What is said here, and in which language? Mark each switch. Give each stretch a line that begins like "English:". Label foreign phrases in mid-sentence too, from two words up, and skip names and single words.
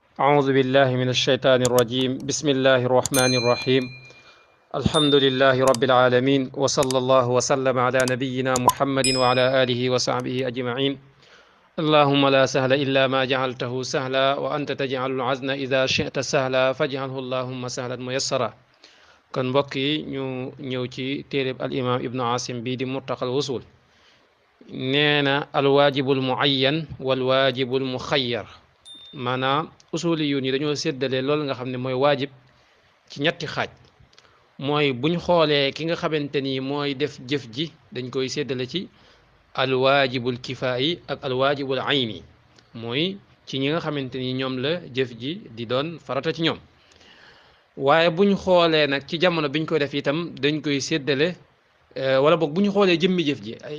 Arabic: أعوذ بالله من الشيطان الرجيم بسم الله الرحمن الرحيم الحمد لله رب العالمين وصلى الله وسلم على نبينا محمد وعلى آله وصحبه أجمعين اللهم لا سهل إلا ما جعلته سهلا وأنت تجعل العزن إذا شئت سهلا فاجعله اللهم سهلا ميسرا
Wolof: kon mbokk yi ñu ñëw ci téereb al imam ibnu asim bii di murtaqal wusul nee na
Arabic: الواجب المعين والواجب المخير
Wolof: maanaam usuli yu ni dañoo séddale loolu nga xam ne mooy waajib ci ñetti xaaj mooy buñ xoolee ki nga xamante ni mooy def jëf ji dañ koy séddale ci
Arabic: الواجب الكفائي
Wolof: ak
Arabic: الواجب العيني
Wolof: mooy ci ñi nga xamante ni ñoom la jëf ji di doon farata ci ñoom waaye buñ xoolee nag ci jamono biñ koy def itam dañ koy séddale wala boog bu ñu xoolee jëmmi jëf ji